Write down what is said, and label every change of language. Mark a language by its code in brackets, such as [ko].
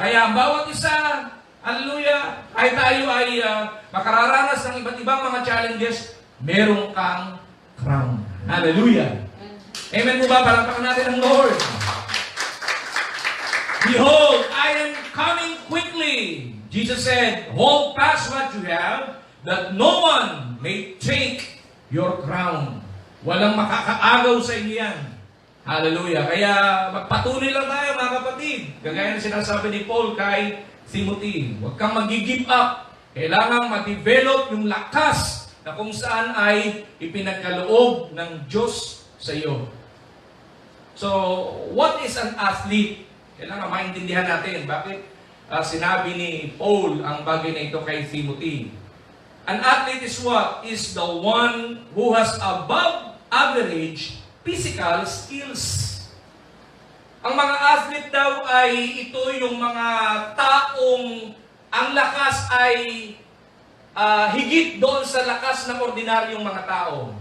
[tl] Kaya ang bawat isa, hallelujah, kahit tayo ay makararanas ng iba't ibang mga challenges, meron kang crown. Hallelujah! Amen po ba? Palakpakan natin ang Lord. [en] Behold, I am coming quickly. Jesus said, hold fast what you have, that no one may take your crown. [tl] Walang makakaagaw sa inyo yan. Hallelujah. Kaya magpatuloy lang tayo mga kapatid. Kagaya na sinasabi ni Paul kay Timothy, huwag kang mag-give up. Kailangan ma-develop yung lakas na kung saan ay ipinagkaloob ng Diyos sa iyo. [en] So, what is an athlete? [tl] Kailangan maintindihan natin bakit sinabi ni Paul ang bagay na ito kay Timothy. [en] An athlete is what? Is the one who has above average physical skills. [tl] Ang mga athlete daw ay ito yung mga taong ang lakas ay higit doon sa lakas ng ordinaryong mga tao.